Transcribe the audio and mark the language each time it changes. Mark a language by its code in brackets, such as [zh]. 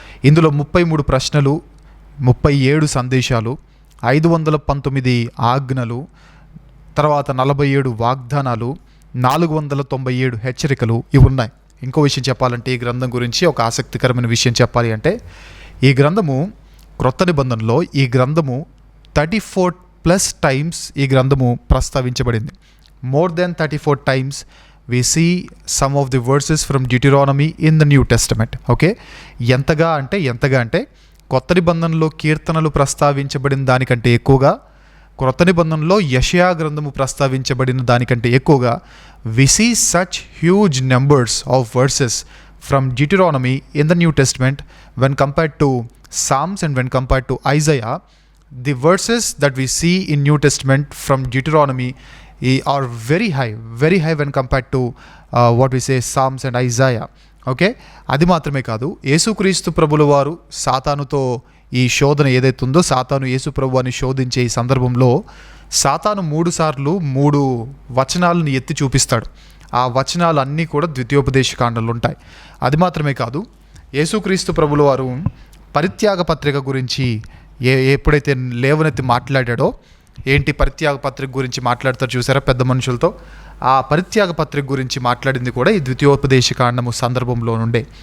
[te] ఇందులో 33 ప్రశ్నలు, 37 సందేశాలు, 519 ఆజ్ఞలు, తర్వాత 47 వాగ్దానాలు, 497 హెచ్చరికలు ఇవి ఉన్నాయి. ఇంకో విషయం చెప్పాలంటే ఈ గ్రంథం గురించి ఒక ఆసక్తికరమైన విషయం చెప్పాలి అంటే, ఈ గ్రంథము క్రొత్త నిబంధనలో ఈ గ్రంథము 34+ టైమ్స్ ఈ గ్రంథము ప్రస్తావించబడింది. [en] More than 34 times we see some of the verses from Deuteronomy in the New Testament. [te] Okay, ఎంతగా అంటే కొత్త నిబంధనలో కీర్తనలు ప్రస్తావించబడిన దానికంటే ఎక్కువగా, [en] క్రొత్త నిబంధనలో యెషయా గ్రంథము ప్రస్తావించబడిన దానికంటే ఎక్కువగా we see such huge numbers of verses from Deuteronomy in the New Testament when compared to Psalms and when compared to Isaiah. The verses that we see in New Testament from Deuteronomy are very high when compared to what we say Psalms and Isaiah. [te] Okay, అది మాత్రమే కాదు, యేసుక్రీస్తు ప్రభుల వారు సాతానుతో ఈ శోధన ఏదైతుందో, సాతాను యేసు ప్రభువాన్ని శోధించే ఈ సందర్భంలో సాతాను 3 సార్లు 3 వచనాలను ఎత్తి చూపిస్తాడు. ఆ వచనాలు అన్నీ కూడా ద్వితీయోపదేశ కాండంలో ఉంటాయి. అది మాత్రమే కాదు, యేసుక్రీస్తు ప్రభుల వారు పరిత్యాగ పత్రిక గురించి ఎప్పుడైతే లేవనెత్తి మాట్లాడాడో, ఏంటి పరిత్యాగ పత్రిక గురించి మాట్లాడతారు చూసారా పెద్ద మనుషులతో, ఆ పరిత్యాగ పత్రిక గురించి మాట్లాడింది కూడా ఈ ద్వితీయోపదేశ కాండము సందర్భంలో నుండే.